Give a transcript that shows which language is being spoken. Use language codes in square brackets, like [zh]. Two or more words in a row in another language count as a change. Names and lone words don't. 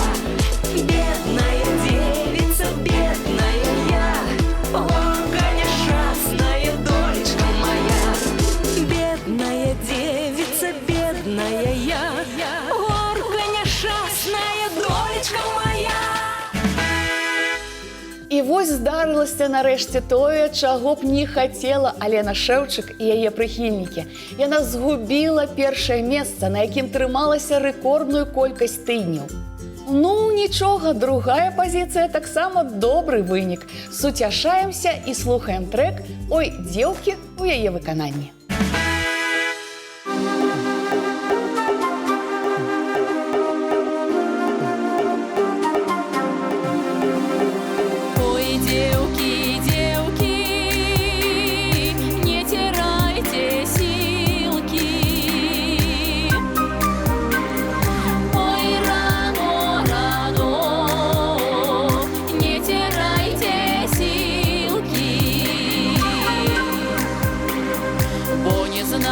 [ru] Бедная девица, бедная я, горка несчастная, долечка моя. Бедная девица, бедная я, горка несчастная, долечка моя. [be] І вось здарылася нарэшце тое, чаго б не хацела Алена Шэўчык і яе прыхільнікі. Яна згубіла 1е месца, на якім трымалася рэкордную колькасць тыдняў. Ну, нічога, 2я пазіцыя таксама добры вынік. Суцяшаемся і слухаем трэк «Ой, дзеўкі» у яе выкананні. [ru] Ой, девки, девки, не теряйте силки. Ой, рано, рано, не теряйте силки. Бо не